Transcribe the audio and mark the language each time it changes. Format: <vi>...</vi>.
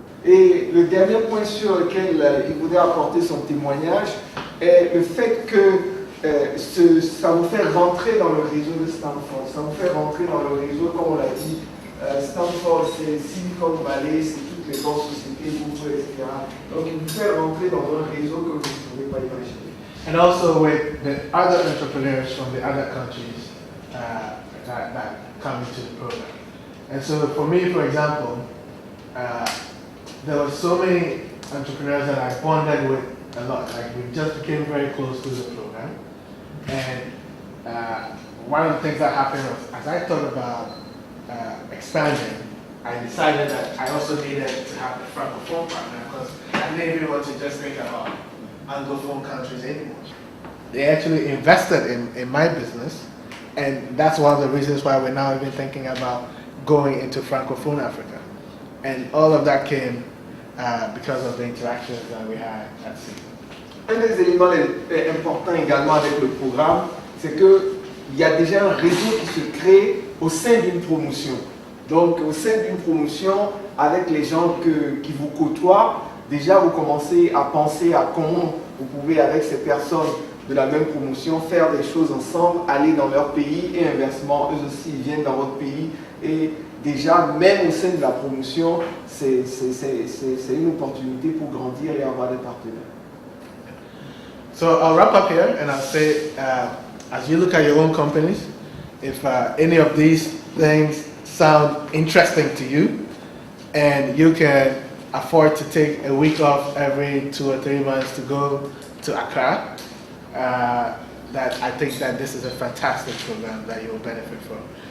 <fr>Et le dernier point sur lequel il voudrait apporter son témoignage est le fait que ça vous fait rentrer dans le réseau de Stanford, ça vous fait rentrer dans le réseau, comme on l'a dit, Stanford c'est Silicon Valley, c'est toutes les grandes sociétés, Google, etc. Donc il vous fait rentrer dans un réseau que vous ne pouvez pas imaginer.</fr> <en>And also with the other entrepreneurs from the other countries that come into the program. And so for me, for example, there were so many entrepreneurs that I bonded with a lot. Like we just became very close through the program. And one of the things that happened was, as I thought about expanding, I decided that I also needed to have a francophone partner because I didn't even want to just think about anglophone countries anymore. They actually invested in my business, and that's one of the reasons why we're now even thinking about going into francophone Africa. And all of that came because of the interactions that we had at sea.</en> <fr>Un des éléments importants également avec le programme, c'est qu'il y a déjà un réseau qui se crée au sein d'une promotion. Donc au sein d'une promotion, avec les gens qui vous côtoient, déjà vous commencez à penser à comment vous pouvez avec ces personnes de la même promotion faire des choses ensemble, aller dans leur pays et inversement, eux aussi ils viennent dans votre pays. Et déjà, même au sein de la promotion, c'est une opportunité pour grandir et avoir des partenaires.</fr> <en>So I'll wrap up here and I'll say, as you look at your own companies, if any of these things sound interesting to you and you can afford to take a week off every 2 or 3 months to go to Accra, that I think that this is a fantastic program that you'll benefit from.</en>